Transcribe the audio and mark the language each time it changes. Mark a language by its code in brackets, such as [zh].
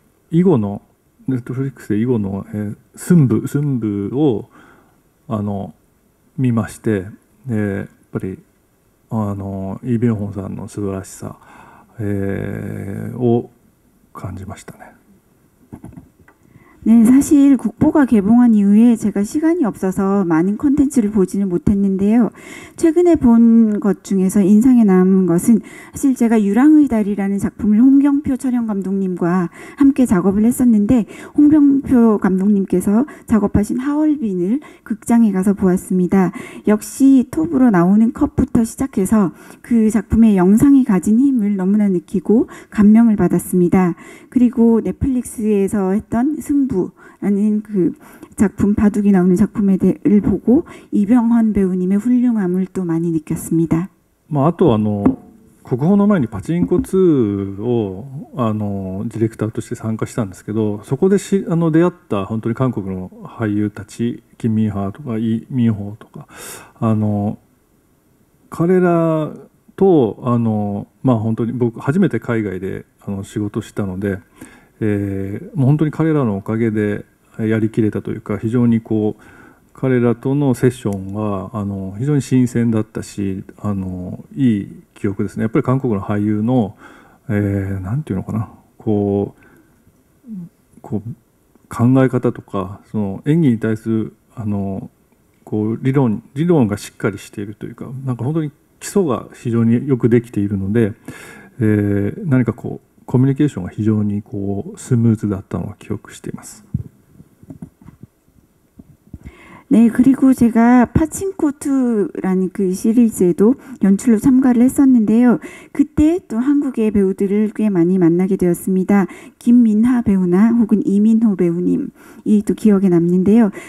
[ja] 以後のネットフリックスで以後の寸部を見まして、やっぱりイ・ビョンホンさんの素晴らしさ、を感じましたね。 [ko] 네, 사실 국보가 개봉한 이후에 제가 시간이 없어서 많은 콘텐츠를 보지는 못했는데요. 최근에 본 것 중에서 인상에 남은 것은 사실 제가 유랑의 달이라는 작품을 홍경표 촬영 감독님과 함께 작업을 했었는데 홍경표 감독님께서 작업하신 하얼빈을 극장에 가서 보았습니다. 역시 톱으로 나오는 컵부터 시작해서 그 작품의 영상이 가진 힘을 너무나 느끼고 감명을 받았습니다. 그리고 넷플릭스에서 했던 승부라는 그 작품 바둑이 나오는 작품을 보고 이병헌 배우님의 훌륭함을 또 많이 느꼈습니다. [ja] あと国宝の前にパチンコ2をディレクターとして参加したんですけど、そこで出会った本当に韓国の俳優たち、キン・ミンハーとかイ・ミンホーとか彼らと本当に僕初めて海外で仕事したので、もう本当に彼らのおかげでやりきれたというか非常にこう彼らとのセッションは非常に新鮮だったし、いい記憶ですね。やっぱり韓国の俳優の、なんていうのかな、こう考え方とか、その演技に対するこう理論がしっかりしているというか、なんか本当に基礎が非常によくできているので、何かこうコミュニケーションが非常にこうスムーズだったのを記憶しています。 [ko] 네, 그리고 제가 파친코2라는 그 시리즈에도 연출로 참가를 했었는데요. 그때 또 한국의 배우들을 꽤 많이 만나게 되었습니다. 김민하 배우나 혹은 이민호 배우님이 또 기억에 남는데요.